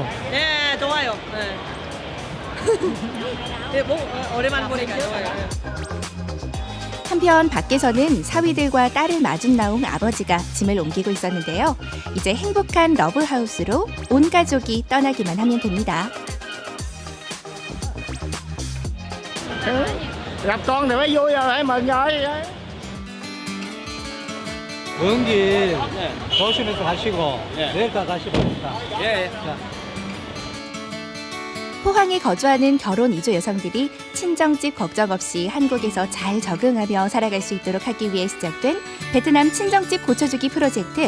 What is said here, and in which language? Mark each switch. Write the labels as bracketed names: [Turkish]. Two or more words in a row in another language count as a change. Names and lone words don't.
[Korean] 네, 좋아요. 네. 오랜만에 보니까 좋아요. 한편 밖에서는 사위들과 딸을 마중 나온 아버지가 짐을 옮기고 있었는데요. 이제 행복한 러브하우스로 온 가족이 떠나기만 하면 됩니다. [Vietnamese] Gặp con thì mới vui rồi, phải mừng rồi. [Korean] 연기 조심해서 가시고 내일까 가시랍니다. 포항에 거주하는 결혼 이주 여성들이 친정집 걱정 없이 한국에서 잘 적응하며 살아갈 수 있도록 하기 위해 시작된 베트남 친정집 고쳐주기 프로젝트.